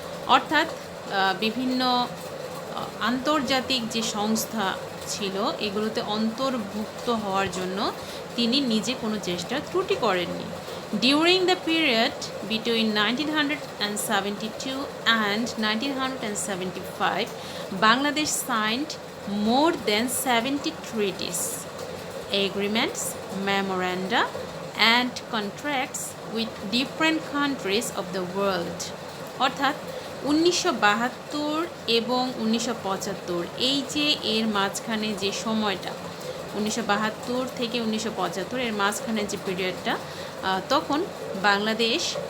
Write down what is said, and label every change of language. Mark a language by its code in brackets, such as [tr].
[bn] অর্থাৎ বিভিন্ন আন্তর্জাতিক যে সংস্থা ছিল এগুলোতে অন্তর্ভুক্ত হওয়ার জন্য তিনি নিজে কোনো চেষ্টা ত্রুটি করেননি। [en] During the period between 1972 and 1975, Bangladesh signed more than 70 treaties, agreements, memoranda, and contracts with different countries of the world. [bn] অর্থাৎ 1972 এবং 1975 এই যে এর মাঝখানে যে সময়টা 1972 থেকে 1975 এর মাঝখানে যে পিরিয়ডটা, তখন বাংলাদেশ